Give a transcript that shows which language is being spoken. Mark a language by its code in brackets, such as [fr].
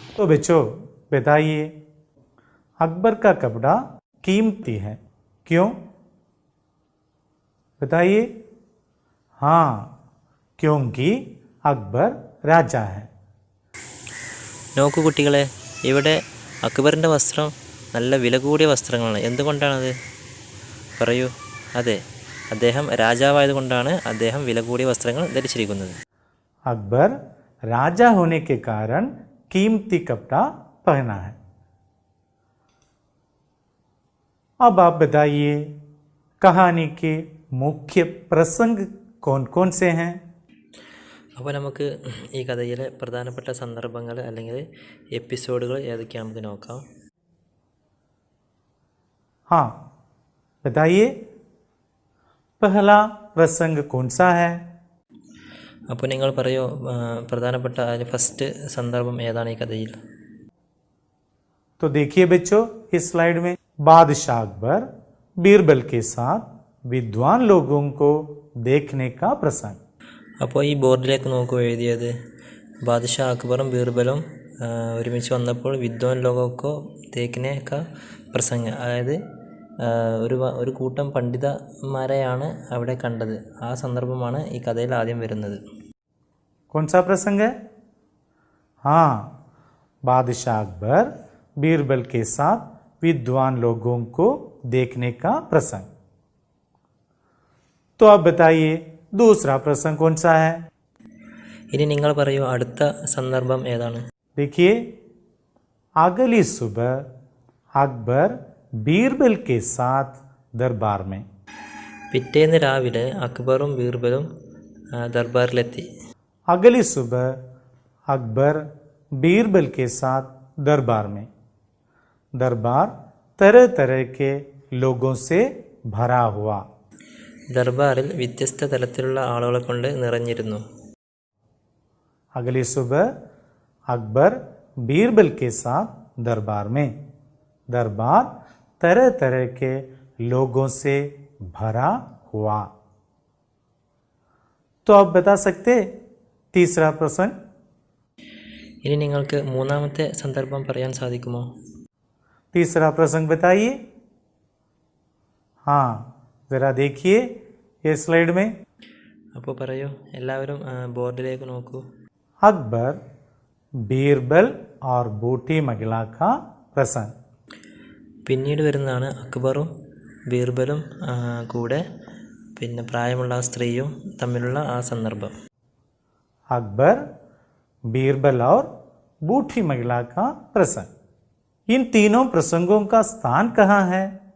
[hi] तो बच्चों बताइए अकबर का कपड़ा कीमती है क्यों. बताइए. हाँ क्योंकि अकबर राजा है. [ml] നോക്കൂ കുട്ടികളെ, ഇവിടെ അക്ബറിൻ്റെ വസ്ത്രം നല്ല വില കൂടിയ വസ്ത്രങ്ങളാണ്. എന്തുകൊണ്ടാണത്? പറയൂ. അതെ, അദ്ദേഹം രാജാവായതുകൊണ്ടാണ് അദ്ദേഹം വില കൂടിയ വസ്ത്രങ്ങൾ ധരിച്ചിരിക്കുന്നത്. [hi] अकबर राजा होने के कारण कीमती कपड़ा पहना है. अब आप बताइए कहानी के मुख्य प्रसंग कौन कौन से हैं. [ml] അപ്പോൾ നമുക്ക് ഈ കഥയിലെ പ്രധാനപ്പെട്ട സന്ദർഭങ്ങൾ അല്ലെങ്കിൽ എപ്പിസോഡുകൾ ഏതൊക്കെയാണ് നമുക്ക് നോക്കാം. [hi] हाँ बताइए पहला प्रसंग कौन सा है. [ml] അപ്പോൾ നിങ്ങൾ പറയൂ, പ്രധാനപ്പെട്ട ഫസ്റ്റ് സന്ദർഭം ഏതാണ് ഈ കഥയിൽ? [hi] तो देखिए बच्चों इस स्लाइड में बादशाह अकबर बीरबल के साथ विद्वान लोगों को देखने का प्रसंग. [ml] അപ്പോൾ ഈ ബോർഡിലേക്ക് നോക്കൂ, എഴുതിയത് ബാദ്ഷാ അക്ബറും ബീർബലും ഒരുമിച്ച് വന്നപ്പോൾ [hi] വിദ്വാൻ ലോകോക്കോ ദേഖ്നെ കാ പ്രസംഗം, [ml] അതായത് ഒരു കൂട്ടം പണ്ഡിതന്മാരെയാണ് അവിടെ കണ്ടത്. ആ സന്ദർഭമാണ് ഈ കഥയിൽ ആദ്യം വരുന്നത്. [hi] कौन सा प्रसंग है. हाँ बादशाह अकबर बीरबल के साथ विद्वान लोगों को देखने का प्रसंग. तो अब बताइए दूसरा प्रसंग कौन सा है. [ml] ഇനി നിങ്ങൾ പറയൂ, അടുത്ത സന്ദർഭം ഏതാണ്? [hi] देखिए अगली सुबह अकबर बीरबल के साथ दरबार में. [ml] പിറ്റേന്ന് രാവിലെ അക്ബറും ബീർബലും ദർബാറിലെത്തി. [hi] अगली सुबह अकबर बीरबल के साथ दरबार में। दरबार तरह तरह के लोगों से भरा हुआ। [ml] ദർബാറിൽ വ്യത്യസ്ത തലത്തിലുള്ള ആളുകളെ കൊണ്ട് നിറഞ്ഞിരുന്നു. [hi] अगली सुबह अकबर बीरबल के साथ दरबार में। दरबार तरह तरह के लोगों से भरा हुआ। तो आप बता सकते तीसरा प्रसंग? [ml] ഇനി നിങ്ങൾക്ക് മൂന്നാമത്തെ സന്ദർഭം പറയാൻ സാധിക്കുമോ? [hi] तीसरा प्रसंग बताइए। हाँ, जरा देखिए ये स्लाइड में। [ml] അപ്പോൾ പറയൂ, എല്ലാവരും ബോർഡിലേക്ക് നോക്കൂ. [hi] अकबर, बीरबल और बूटी महिला का प्रसंग। [ml] പിന്നീട് വരുന്നതാണ് അക്ബറും ബീർബലും കൂടെ പിന്നെ പ്രായമുള്ള ആ സ്ത്രീയും തമ്മിലുള്ള ആ സന്ദർഭം. [hi] अकबर, बीरबल और बूटी महिला का प्रसंग। इन तीनों प्रसंगों का स्थान कहाँ है?